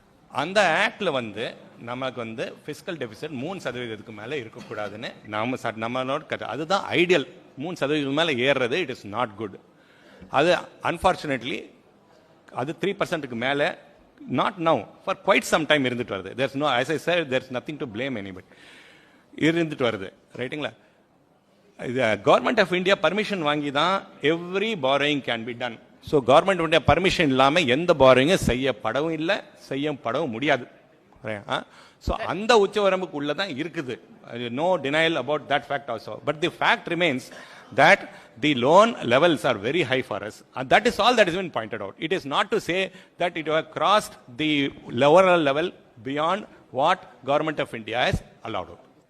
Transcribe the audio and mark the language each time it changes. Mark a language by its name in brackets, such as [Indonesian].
[Tamil] அந்த ஆக்ட்ல வந்து நமக்கு வந்து பிஸ்கல் டெபிசிட் 3% மேல இருக்கக்கூடாதுன்னு நம்மளோட அதுதான் ஐடியல். 3% மேல ஏறுறது [English] It is not good. [Tamil] அது அன்பார்ச்சுனேட்லி அது 3% மேல [English] not now for quite some time [Tamil] இருந்துட்டு வருது. [English] There's no, as I said, there's nothing to blame anybody. [Tamil] இருந்துட்டு வருது, ரைட்டுங்களா? [English] இது government of India permission [Tamil] வாங்கி தான் [English] Every borrowing can be done. [Tamil] So government உடைய பர்மிஷன் இல்லாம எந்த பாரோயிங்கும் செய்யப்படவும் இல்லை, செய்யப்படவும் முடியாது. ஸோ அந்த உச்சவரம்புக்கு உள்ளதான் இருக்குது. [English] No denial about that fact also. But the fact remains that the loan levels are very high for us, and that is all that has been pointed out. It is not to say that it has crossed the lower level beyond what government of India has allowed out.